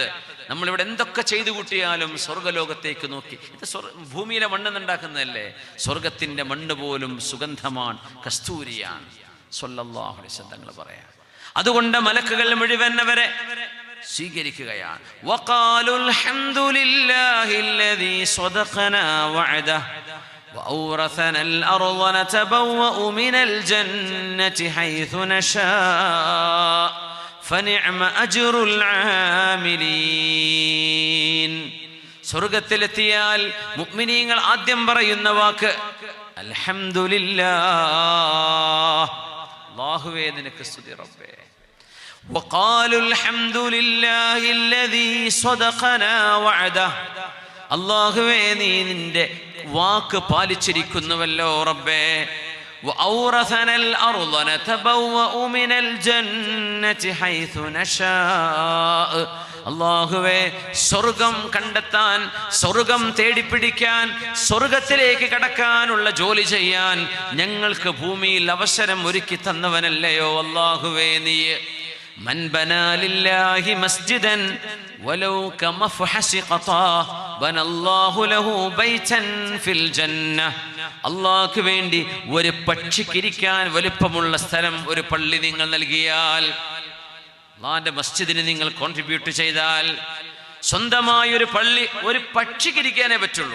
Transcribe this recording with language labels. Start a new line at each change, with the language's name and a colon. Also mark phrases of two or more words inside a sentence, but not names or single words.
Malayalam: നമ്മളിവിടെ എന്തൊക്കെ ചെയ്തു കൂട്ടിയാലും സ്വർഗലോകത്തേക്ക് നോക്കി, ഇത് ഭൂമിയിലെ മണ്ണെന്ന് ഉണ്ടാക്കുന്നതല്ലേ, സ്വർഗത്തിന്റെ മണ്ണ് പോലും സുഗന്ധമാണ്, കസ്തൂരിയാണ്.
Arabic: صلى الله عليه وسلم
Malayalam: തങ്ങൾ പറയാം. അതുകൊണ്ട് മലക്കുകൾ മുഴുവൻ അവരെ സ്വീകരിക്കുകയാണ്.
Arabic: وقالوا الحمد لله الذي صدقنا وعده وأورثنا الأرض نتبوأ من الجنة حيث نشاء فنعم أجر العاملين.
Malayalam: സ്വർഗത്തിലെത്തിയാൽ മുഅ്മിനീങ്ങൾ ആദ്യം പറയുന്ന വാക്ക് അൽഹംദുലില്ലാഹ്, അല്ലാഹുവേ നിനക്ക് സ്തുതി റബ്ബേ.
Arabic: وقالوا الحمد لله الذي صدقنا وعده,
Malayalam: അല്ലാഹുവേ നീ നിന്റെ വാക്ക് പാലിച്ചിരിക്കുന്നുവല്ലോ റബ്ബേ.
Arabic: وأورثنا الأرض نتبوأ من الجنة حيث نشاء,
Malayalam: അല്ലാഹുവേ സ്വർഗം കണ്ടെത്താൻ, സ്വർഗം തേടിപ്പിടിക്കാൻ, സ്വർഗത്തിലേക്ക് കടക്കാനുള്ള ജോലി ചെയ്യാൻ ഞങ്ങൾക്ക് ഭൂമിയിൽ അവസരം ഒരുക്കി തന്നവനല്ലയോ അല്ലാഹുവേ നീ.
Arabic: من بنى لله مسجدا ولو كمفحص قطاة بنى الله له بيتا في الجنة,
Malayalam: അല്ലാഹുവിന് വേണ്ടി ഒരു പക്ഷിക്കിരിക്കാൻ വലുപ്പമുള്ള സ്ഥലം, ഒരു പള്ളി നിങ്ങൾ നൽകിയാൽ, അല്ലാഹുവിന്റെ മസ്ജിദിന് നിങ്ങൾ കോൺട്രിബ്യൂട്ട് ചെയ്താൽ, സ്വന്തമായ ഒരു പള്ളി ഒരു പക്ഷിക്കിരിക്കാനേ പറ്റുള്ളൂ.